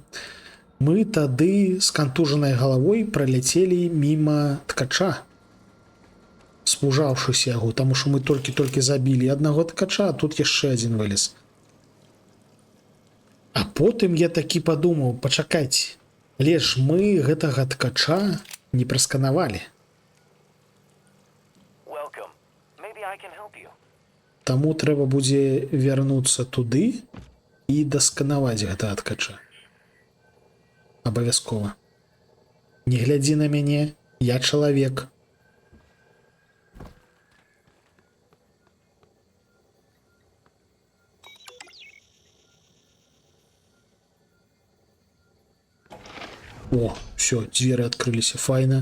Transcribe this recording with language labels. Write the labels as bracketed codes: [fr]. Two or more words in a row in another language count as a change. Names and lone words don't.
[be] Мы тады з кантужанай галавой праляцелі міма ткача, спужаўшыся яго, таму што мы толькі забілі аднаго ткача, а тут яшчэ адзін вылез. А потым я такі падумаў, пачакайце, але ж мы гэтага ткача не прасканавалі. [en] I can help you. [be] Таму трэба будзе вярнуцца туды і дасканаваць гэта адкача. Абавязкова. Не глядзі на мяне, я чалавек. О, все, дзверы адкрыліся, файна.